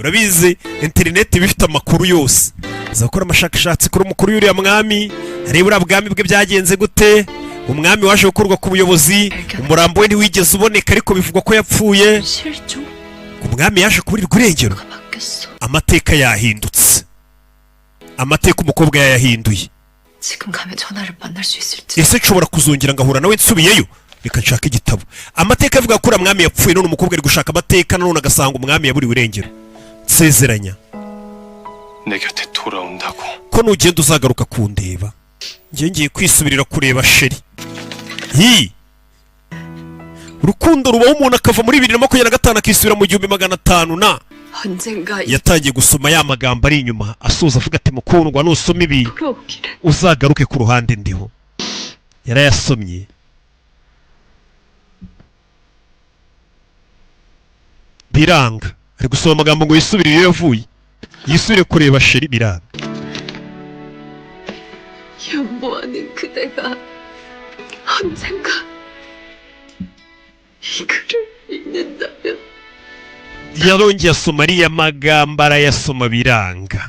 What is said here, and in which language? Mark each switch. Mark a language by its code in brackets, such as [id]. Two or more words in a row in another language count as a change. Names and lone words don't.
[rw] Urabizi interineti bifite amakuru yose. Aza gukora amashakashatsi kuri umukuru y'uriya mwami, areba uriya bwami bwe byagenze gute. Umwami waje gukorwa ku buyobozi, umurambo we ntiwigeze uboneka ariko bivugwa ko yapfuye. [ko] 실종? [rw] Umwami yaje kuburirwa irengero. [ko] 바뀌었어. [rw] Amateka yahindutse, amateka umukobwa yayahinduye. [ko] 지금 가면 전화를 만날 수 있을지. [rw] Ese nshobora kuzongera ngahura nawe nsubiyeyo? Reka nshaka igitabo. Amateka avuga ko uriya mwami yapfuye, none umukobwa ari gushaka amateka, none agasanga umwami yaburiwe irengero. Nsezeranya [ko] 내 곁에 돌아온다고. [rw] ko nugenda uzagaruka kundeba. Njye ngiye kwisubirira kureba sheri. Urukundo rubaho umuntu akava muri 2025 akisubira mu 1500 na [ko] 언젠가 [rw] yatangiye gusoma ya magambo ari inyuma asoza avuga ati mukundwa nusoma ibi [ko] 돌아오기를. [rw] uzagaruke ku ruhande ndiho. Yarayasomye. Biranga. Ari gusoma amagambo ngo yisubire iyo yavuye. Yisubire kureba sheri biranga. [ko] 연모하는 그대가 언젠가 이 글을 읽는다면 [rw] Yarongeye asoma ariya magambo arayasoma biranga.